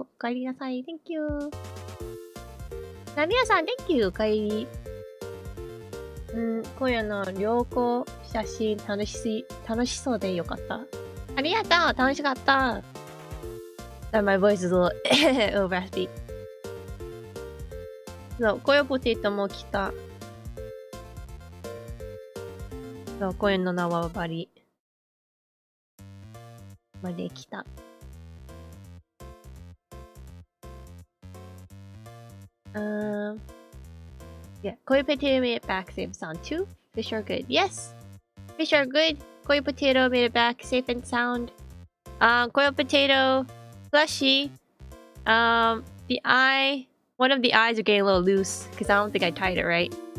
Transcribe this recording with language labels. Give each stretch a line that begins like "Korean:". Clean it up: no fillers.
Japanese: おかえりなさい、
English: Thank you!
Japanese: ラディアさん、
English: Thank you!
Japanese: おかえり。こよの旅行写真楽しそうでよかった。ありがとう！楽しかった。
English: My voice is a little raspy.
Japanese: そう、コヨポテトも来た。そう、コヨの縄張りまで来た。
English: Yeah, Coyo potato made it back safe and sound too. Fish are good. Yes, fish are good. Coyo potato made it back safe and sound. Coyo potato, fleshy. One of the eyes are getting a little loose because I don't think I tied it right.